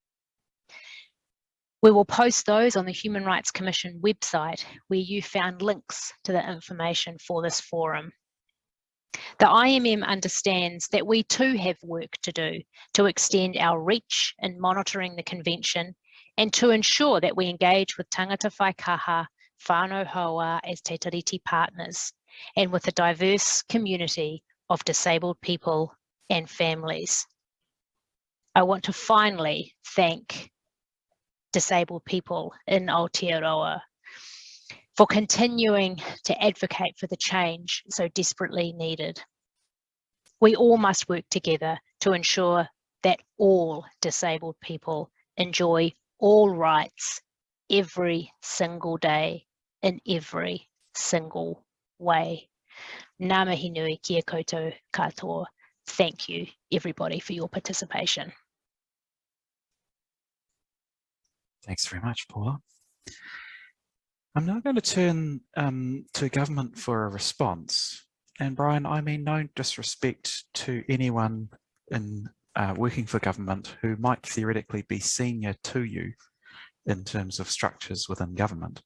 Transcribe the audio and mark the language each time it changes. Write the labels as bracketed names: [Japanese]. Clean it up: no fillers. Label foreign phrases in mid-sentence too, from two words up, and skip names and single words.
[English] We will post those on the Human Rights Commission website where you found links to the information for this forum. The IMM understands that we too have work to do to extend our reach in monitoring the Convention and to ensure that we engage with [Māori] tangata whaikaha, whānau hoa [English] as te tiriti partners and with a diverse community of disabled people and families. I want to finally thank disabled people in Aotearoa for continuing to advocate for the change so desperately needed. We all must work together to ensure that all disabled people enjoy all rights every single day in every single way. [Māori] Ngā mihi nui kia koutou katoa. [English] Thank you everybody for your participation. Thanks very much, Paula. I'm now going to turn to government for a response. And Brian, I mean no disrespect to anyone in working for government who might theoretically be senior to you in terms of structures within government.